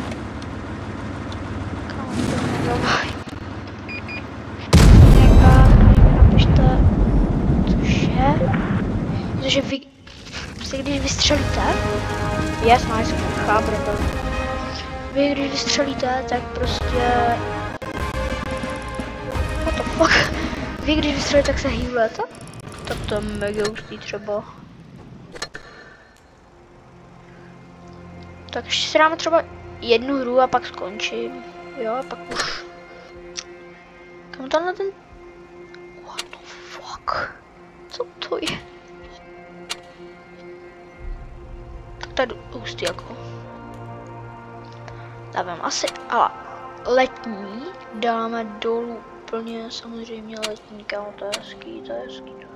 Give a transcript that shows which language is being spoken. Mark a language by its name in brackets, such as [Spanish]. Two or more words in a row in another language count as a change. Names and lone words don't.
[Czech] Kam to nedávaj. Napište, cože vy, když vystřelíte, yes, nice, chápu, vy když vystřelíte, tak prostě, [English] what the fuck, [Czech] vy když vystřelíte, tak se healujete, tak to je mega hustý třeba. Tak ještě si dáme třeba jednu hru a pak skončím, jo, a pak už, kam tenhle ten, [English] what the fuck, [Czech] co to je? Tak to je hustý jako. Dávám asi, ale letní dáme dolů úplně, samozřejmě letní, kámo, to je hezký, to je hezký.